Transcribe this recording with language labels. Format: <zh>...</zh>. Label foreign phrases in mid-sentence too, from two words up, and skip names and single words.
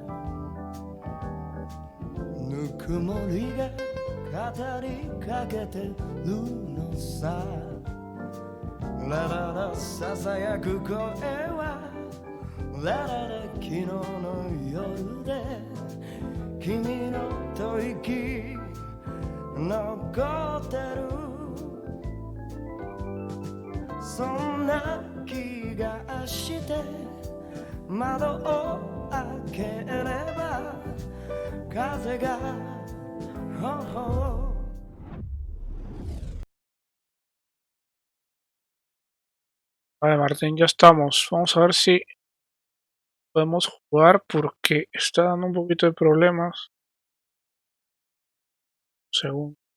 <ja>ぬくもりが語りかけてるのさラララささやく声はラララ昨日の夜で君の吐息残ってるそんな気がして窓を開ければ風が</ja> <es>Vale, Martín, ya estamos. Vamos a ver si podemos jugar porque está dando un poquito de problemas. Según.</es>